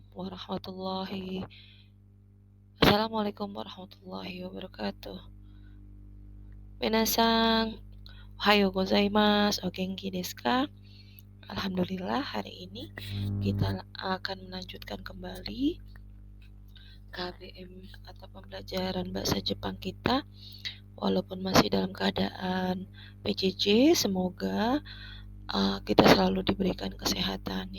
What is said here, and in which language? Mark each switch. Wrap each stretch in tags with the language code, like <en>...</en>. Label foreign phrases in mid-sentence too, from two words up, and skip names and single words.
<ar>السلام عليكم ورحمة الله وبركاته.</ar> <ja>みなさん、おはようございます、お元気ですか?</ja> <id>Alhamdulillah, hari ini kita akan melanjutkan kembali KBM atau pembelajaran bahasa Jepang kita. Walaupun masih dalam keadaan PJJ, semoga kita selalu diberikan kesehatan ya.</id>